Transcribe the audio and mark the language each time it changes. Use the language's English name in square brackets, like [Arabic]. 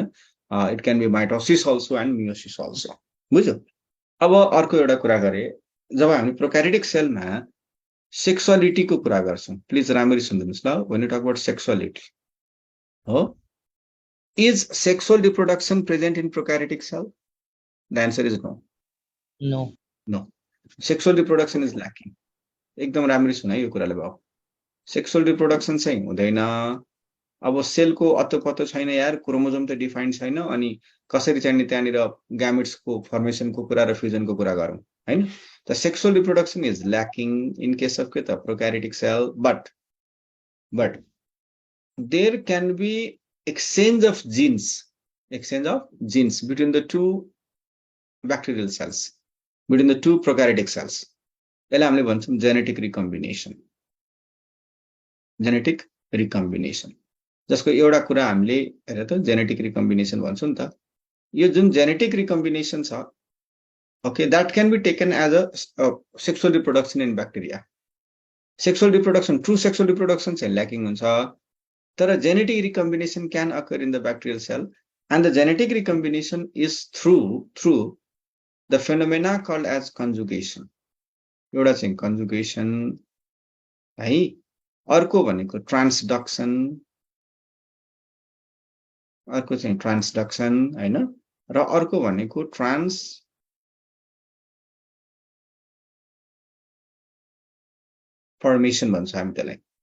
[English] It can be mitosis also and meiosis also. [Nepali] बुझ्यौ? अब अर्को एउटा कुरा गरे, जब हामी प्रोक्यारियोटिक सेलमा सेक्सुअलिटीको कुरा गर्छौं, प्लिज राम्ररी सुन्दिनुस् ल। [English] When you talk about sexuality, हो, is sexual reproduction present in prokaryotic cell? The answer is no. No, sexual reproduction is lacking. [Nepali] एकदम राम्ररी सुन है यो कुराले। भयो सेक्सुअल रिप्रोडक्सन चाहिँ हुँदैन। अब सेलको अत्तो छैन यार, क्रोमोजोम त डिफाइन्ड छैन, अनि कसरी चाहिँ त्यहाँनिर ग्यामेट्सको फर्मेसनको कुरा र फ्युजनको कुरा गरौँ हैन। [English] The sexual reproduction is lacking in case of the prokaryotic cell, but there can be exchange of genes between the two bacterial cells, between the two prokaryotic cells. [Nepali] यसलाई हामीले भन्छौँ genetic recombination. [English] Genetic recombination. [Nepali] जसको एउटा कुरा हामीले हेरे त genetic recombination भन्छौँ नि त। यो जुन [English] genetic recombination छ, okay, that can be taken as a sexual reproduction in bacteria. Sexual reproduction, true sexual reproduction [Nepali] चाहिँ lacking हुन्छ, तर [English] genetic recombination can occur in the bacterial cell, and the genetic recombination is through the phenomena called as conjugation. [Nepali] एउटा चाहिँ conjugation है, अर्को भनेको transduction, अर्को चाहिँ transduction हैन, र अर्को भनेको ट्रान्सफर्मेसन भन्छ हामी त्यसलाई।